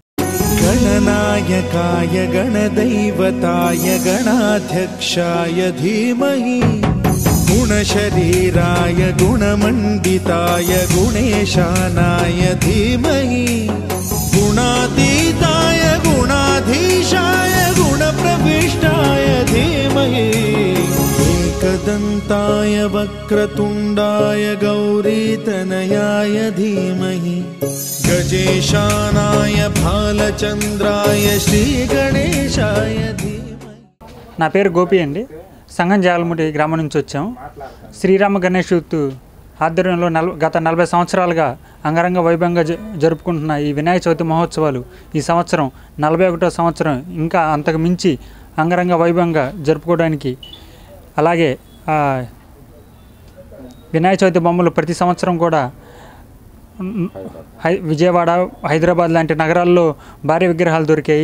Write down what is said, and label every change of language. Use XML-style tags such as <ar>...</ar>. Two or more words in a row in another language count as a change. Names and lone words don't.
<sa>గణనాయకాయ గణదైవతాయ గణాధ్యక్షాయ ధీమహి గుణశరీరాయ గుణమండితాయ గుణేశానాయ ధీమహి గుణాతీతాయ గుణాధీశాయ గుణప్రవిష్టాయ ధీమహి एकदन्ताय वक्रतुण्डाय गौरीतनयाय धीमहि गजेशानाय भालचंद्राय श्रीगणेशाय धीमहि.</sa> <te>నా పేరు గోపి అండి. సంగం జాగలముడి గ్రామం నుంచి వచ్చాం. శ్రీరామ గణేష్ యూత్ ఆధ్వర్యంలో గత 40 సంవత్సరాలుగా అంగరంగ వైభవంగా జరుపుకుంటున్న ఈ వినాయక చవితి మహోత్సవాలు ఈ సంవత్సరం 41వ సంవత్సరం ఇంకా అంతకు మించి అంగరంగ వైభవంగా జరుపుకోవడానికి, అలాగే వినాయక చవితి బొమ్మలు ప్రతి సంవత్సరం కూడా విజయవాడ, హైదరాబాద్ లాంటి నగరాల్లో భారీ విగ్రహాలు దొరికాయి.</te>